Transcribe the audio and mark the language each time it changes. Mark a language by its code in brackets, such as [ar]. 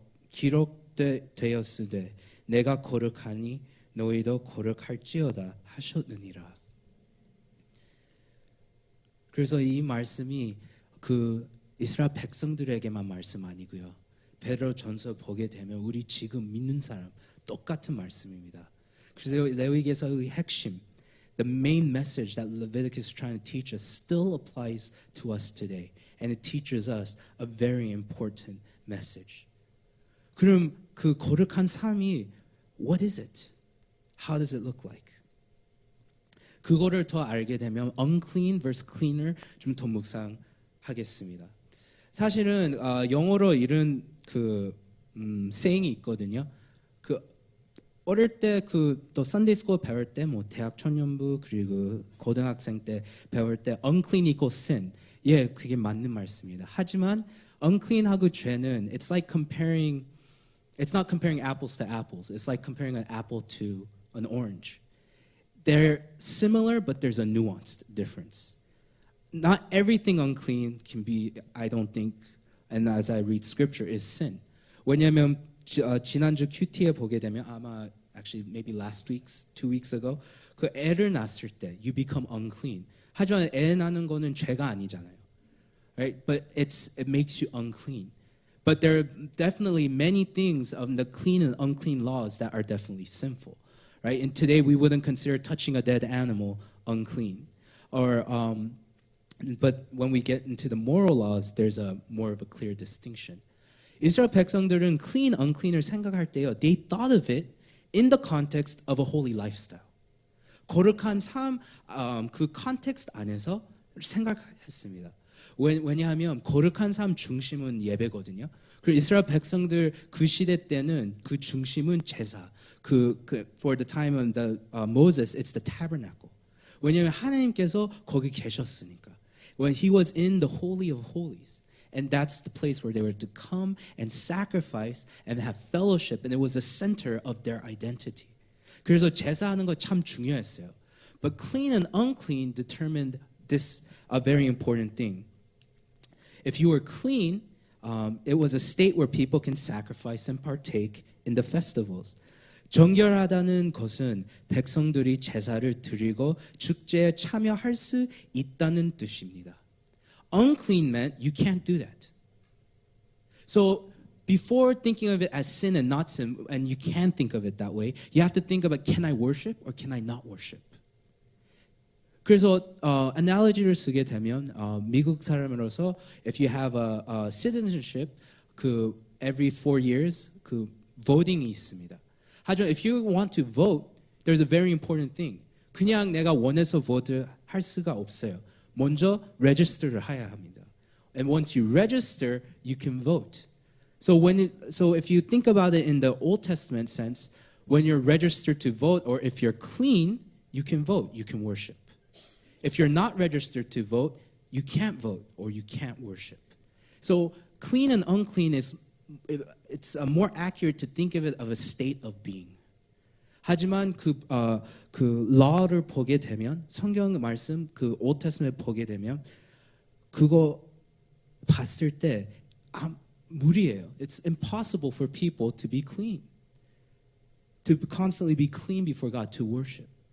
[ko] 기록되었으되 내가 거룩하니 너희도 거룩할지어다 하셨느니라. 그래서 이 말씀이 그 이스라엘 백성들에게만 말씀 아니고요, 베드로 전서 보게 되면 우리 지금 믿는 사람 똑같은 말씀입니다. 그래서 레위기에서의 핵심, [en] the main message that Leviticus is trying to teach us still applies to us today, and it teaches us a very important message. [ko] 그럼 그 거룩한 삶이 [en] what is it? How does it look like? [ko] 그거를 더 알게 되면 [en] unclean versus cleaner [ko] 좀 더 묵상하겠습니다. 사실은 영어로 이런 그 saying이 있거든요. 그 어릴 때 또 Sunday School 배울 때, 뭐 대학 청년부 그리고 고등학생 때 배울 때 [en] unclean equals sin. [ko] 예, 그게 맞는 말씀입니다. 하지만 unclean하고 죄는 [en] it's like comparing. It's not comparing apples to apples. It's like comparing an apple to an orange. they're similar, but there's a nuanced difference. Not everything unclean can be, I don't think, and as I read scripture, is sin. 왜냐하면 지난주 큐티에 보게 되면 아마 actually maybe last week's 2 weeks ago 그 애를 낳았을 때 you become unclean. [ko] 하지만 애 낳는 거는 죄가 아니잖아요. [en] Right? But it makes you unclean. But there are definitely many things of the clean and unclean laws that are definitely sinful. Right? And today we wouldn't consider touching a dead animal unclean. Or but when we get into the moral laws, there's a more of a clear distinction. [ko] 이스라엘 백성들은 clean, unclean을 생각할 때요, [en] they thought of it in the context of a holy lifestyle. [ko] 거룩한 삶, 그 context 안에서 생각했습니다. 왜냐하면 거룩한 삶 중심은 예배거든요. 그리고 이스라엘 백성들 그 시대 때는 그 중심은 제사. [en] For the time of the Moses, it's the tabernacle. [ko] 왜냐하면 하나님께서 거기 계셨으니까. [en] When he was in the Holy of Holies. And that's the place where they were to come and sacrifice and have fellowship. And it was the center of their identity. [ko] 그래서 제사하는 거 참 중요했어요. [en] But clean and unclean determined this a very important thing. If you were clean, it was a state where people can sacrifice and partake in the festivals. [ko] 정결하다는 것은 백성들이 제사를 드리고 축제에 참여할 수 있다는 뜻입니다. [en] Unclean meant you can't do that. So before thinking of it as sin and not sin, and you can think of it that way, you have to think about, can I worship or can I not worship? [ko] 그래서 analogy를 쓰게 되면 미국 사람으로서 [en] if you have a citizenship, every 4 years [ko] voting이 있습니다. [en] 하지만 if you want to vote, there's a very important thing. [ko] 그냥 내가 원해서 vote 할 수가 없어요. 먼저 register를 해야 합니다. [en] And once you register, you can vote. So if you think about it in the Old Testament sense, when you're registered to vote, or if you're clean, you can vote, you can worship. If you're not registered to vote, you can't vote or you can't worship. So clean and unclean it's more accurate to think of it of a state of being. [ko] 하지만 그 law를 보게 되면 성경 말씀 Old Testament 보게 되면 그거 봤을 때 무리예요. [en] It's impossible for people to be clean. To constantly be clean before God, to worship.